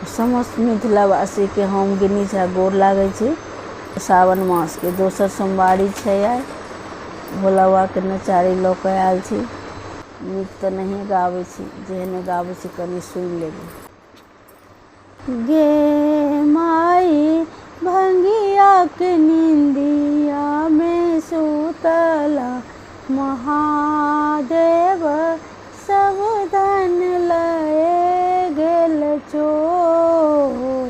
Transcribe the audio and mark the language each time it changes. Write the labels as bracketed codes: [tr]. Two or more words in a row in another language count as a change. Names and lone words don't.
[mai] समस्त मिथिलावासी के हम गिनी झा गोर लागै छी। सावन मास के दोसर सोमवारी छै आइ। भोला बाबा के नचारी लऽ कऽ आयल छी। नीक तऽ नहीं गाबै छी, जेहने गाबै छी कनि सुनि लेबै। गे माई भंगिया के नींदिया में सुतला महादेव सब धन लए गेल चोर।